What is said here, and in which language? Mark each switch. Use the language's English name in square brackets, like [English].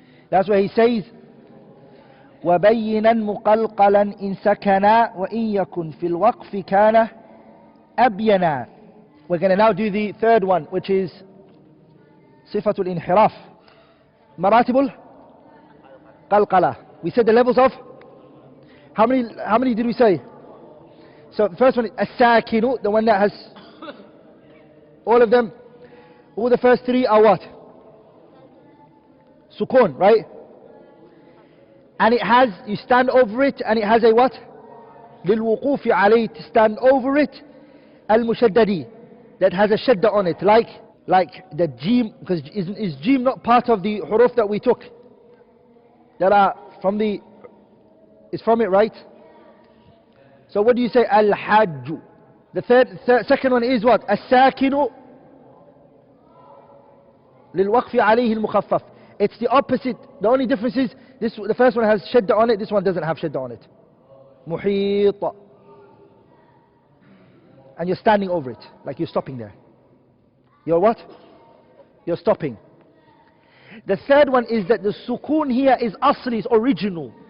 [English] That's why he says [Arabic] وَبَيِّنًا مُقَلْقَلًا إِن سَكَنَا وَإِن يَكُنْ فِي الْوَقْفِ كَانَ أَبْيَنًا. [English] We're going to now do the third one, which is صفة الانحراف. [Arabic] مراتب القلقلة. [English] We said the levels of how many did we say? So the first one is as-sakinu, the one that has all of them. All the first three are what? Sukun, right? And it has, you stand over it, and it has a what? [Arabic] للوقوف عليه, [English] to stand over it. Al-mushaddadi, that has a shadda on it, like the jim, because is jim not part of the huruf that we took? That are from the, it's from it, right? So what do you say? Al-hajj. The second one is what? [Arabic] As-sakinu للوقف عليه المخفف. [English] It's the opposite. The only difference is the first one has shadda on it, this one doesn't have shadda on it. Muhita. And you're standing over it, like you're stopping there. You're what? You're stopping. The third one is that the sukun here is asli, is original.